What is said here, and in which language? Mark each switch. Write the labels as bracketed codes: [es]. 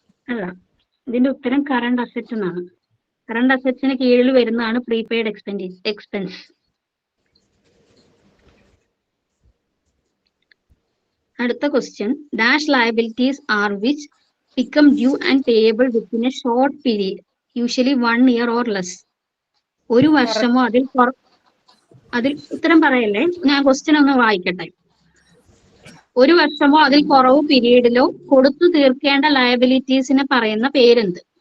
[ml] അല്ല, ഇതിന്റെ ഉത്തരം കറണ്ട് അസറ്റ് എന്നാണ്. കറണ്ട് അസറ്റ്സിന് കീഴിൽ വരുന്നതാണ് പ്രീപെയ്ഡ് എക്സ്പെൻസ്. അടുത്ത question, [en] Dash liabilities are which become due and payable within a short period, usually 1 year or less. [ml] ഒരു വർഷമോ അതിൽ ഉത്തരം പറയല്ലേ, ഞാൻ ക്വസ്റ്റ്യൻ ഒന്ന് വായിക്കട്ടെ. ഒരു വർഷമോ അതിൽ കുറവ് പീരീഡിലോ കൊടുത്തു തീർക്കേണ്ട ലയബിലിറ്റീസിനെ പറയുന്ന പേരെന്ത്?